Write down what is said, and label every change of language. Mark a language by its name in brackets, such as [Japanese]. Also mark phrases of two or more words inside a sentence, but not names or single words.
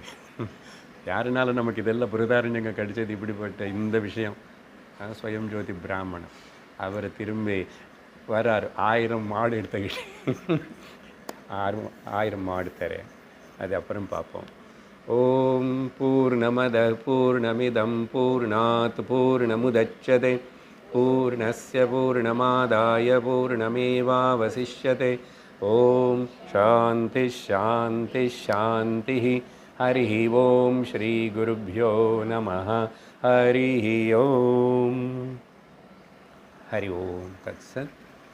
[Tamil] யாருனாலும் நமக்கு இதெல்லாம் பிரதாரண்யங்க கிடைச்சது இப்படிப்பட்ட இந்த விஷயம். ஸ்வயம் ஜோதி பிராமணன் அவர் திரும்பி வராரு 1000 மாடு எடுத்துக்கிட்டு 1000 மாடு தரேன். அது அப்புறம் பார்ப்போம். [Sanskrit] ओम् पूर्णमदः पूर्णमिदम् पूर्णात् पूर्णमुदच्यते पूर्णस्य पूर्णमादाय पूर्णमेवावशिष्यते ओम् शान्ति शान्ति शान्ति. हरि ओम् श्री गुरुभ्यो नमः. हरि ओम्। हरि ओम् तत्सत्.